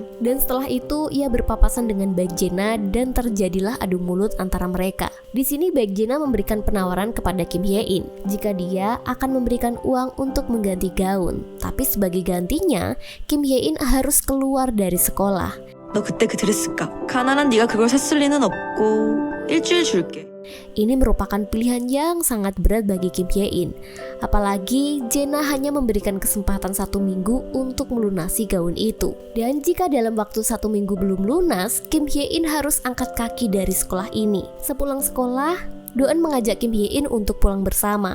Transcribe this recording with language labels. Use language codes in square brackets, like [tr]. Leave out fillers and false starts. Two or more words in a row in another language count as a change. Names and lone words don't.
[id] Dan setelah itu, ia berpapasan dengan baik Jena dan terjadilah adu mulut antara mereka. Di sini baik Jena memberikan penawaran kepada Kim Hye-in jika dia akan memberikan uang untuk mengganti gaun. Tapi sebagai gantinya, Kim Hye-in harus keluar dari sekolah. [ko] 너 그때 그 드레스값 가난한 네가 그걸 샀을 리는 없고 일주일 줄게. [id] Ini merupakan pilihan yang sangat berat bagi Kim Hye-in. Apalagi Jena hanya memberikan kesempatan 1 minggu untuk melunasi gaun itu. Dan jika dalam waktu 1 minggu belum lunas, Kim Hye-in harus angkat kaki dari sekolah ini. Sepulang sekolah, Doeun mengajak Kim Hye-in untuk pulang bersama.